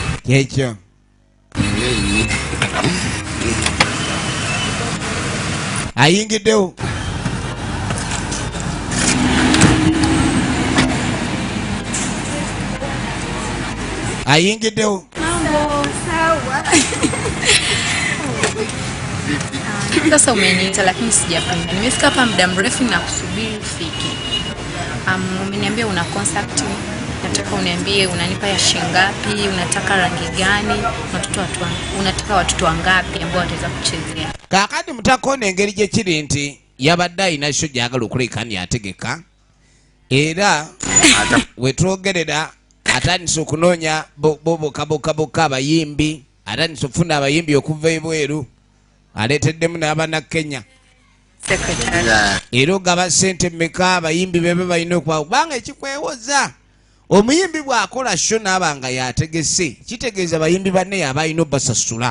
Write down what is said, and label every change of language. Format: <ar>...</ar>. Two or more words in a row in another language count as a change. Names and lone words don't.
<lg>kyekyo ayingiddewo ayingiddewo</lg> <sw>Sasa umeniita lakini sijapenda. Nimefika hapa muda mrefu na kusubiri ufike. Umeniambia una contact. Nataka uniambie unanipa ya shingapi, unataka rangi gani, unataka watoto wangapi ambao wataweza kuchezea.</sw> <lg>Kakati mutakone engeri gye kiri nti yabadde ayina sho gyagala okulekani ategeka. Era wetwogerera atandise okunoonya bobokabokaboka abayimbi, atandise okufuna abayimbi okuva ebweru. Aleteddemu n'abana Kenya. Era ogaba ssente mmeka abayimbi bebe balina okuba kubanga ekikwewoza omuyimbi bw'akola sho n'abanga yategese kitegeeza abayimbi banne yaba alina obbasasula.</lg>